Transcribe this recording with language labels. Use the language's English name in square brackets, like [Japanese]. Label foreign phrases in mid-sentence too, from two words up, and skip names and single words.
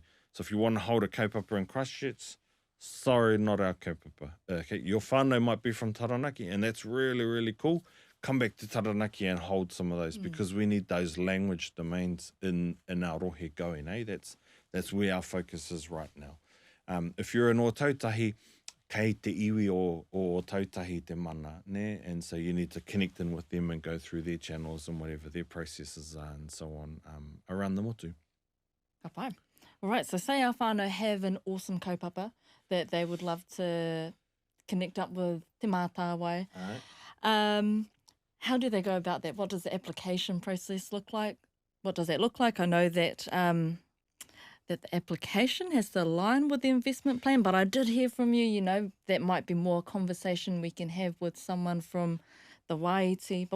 [English] So if you want to hold a kaupapa in Christchurch, sorry, not our kaupapa. Okay, your whānau might be from Taranaki, and that's really, really cool. Come back to Taranaki and hold some of those because we need those language domains in our rohe going. That's where our focus is right now. If you're in Ōtautahi, [Māori] kei te iwi o Ōtautahi te mana, ne? [English] And so you need to connect in with them and go through their channels and whatever their processes are and so on around the motu. [Māori] Ka pai. [English] All right, so say our whānau have an awesome kaupapa that they would love to connect up with Te Mātāwai. How do they go about that? What does the application process look like? What does that look like? I know that that the application has to align with the investment plan, but I did hear from you, that might be more conversation we can have with someone from the Waiiti.